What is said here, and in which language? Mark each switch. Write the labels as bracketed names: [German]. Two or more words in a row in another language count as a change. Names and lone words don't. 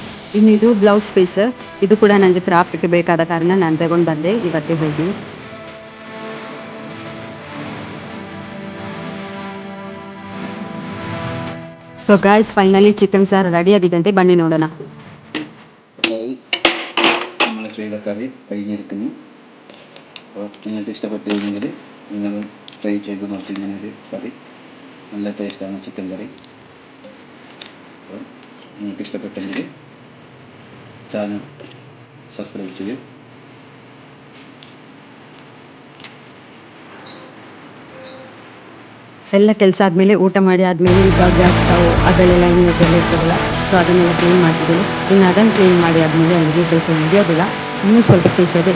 [Kannada] ಇನ್ನು ಇದು [English] blouse piece. [Kannada] ಇದು ಕೂಡ ನನಗೆ ಕ್ರಾಫ್ಟ್ಗೆ ಬೇಕಾದ ಕಾರಣ ನಾನು ತಗೊಂಡು ಬಂದೆ ಇವತ್ತೇ ಹೋಗಿ. [English] so guys, finally chicken [Kannada] ಸಾರು ರೆಡಿ ಆಗಿದ್ದಂತೆ, ಬನ್ನಿ ನೋಡೋಣ. [Malayalam] നമ്മൾ ചെയ്ത കറി കഴിഞ്ഞിരിക്കുന്നു. അപ്പോൾ നിങ്ങൾക്ക് ഇഷ്ടപ്പെട്ടിരുന്നെങ്കിൽ നിങ്ങൾ ട്രൈ ചെയ്ത് നോക്കി ഇങ്ങനൊരു കറി. നല്ല ടേസ്റ്റാണ് ചിക്കൻ കറി. അപ്പോൾ നിങ്ങൾക്ക് ഇഷ്ടപ്പെട്ടെങ്കിൽ [English] channel subscribe [Malayalam] ചെയ്യും. [Kannada] ಎಲ್ಲ ಕೆಲಸ ಆದಮೇಲೆ, ಊಟ ಮಾಡಿ ಆದಮೇಲೆ, ಈಗ [English] gas stove [Kannada] ಅದರಲ್ಲೆಲ್ಲ ಇನ್ನೂ ಇರ್ತದಲ್ಲ, ಸೊ ಅದನ್ನೆಲ್ಲ ಕ್ಲೀನ್ ಮಾಡ್ತಿದ್ದೀನಿ. ಇನ್ನು ಅದನ್ನು ಕ್ಲೀನ್ ಮಾಡಿ ಆದಮೇಲೆ ಅಡುಗೆ ಕೆಲಸ ಮುಗಿಯೋದಿಲ್ಲ, ಇನ್ನೂ ಸ್ವಲ್ಪ ಕೆಲಸ ಇದೆ.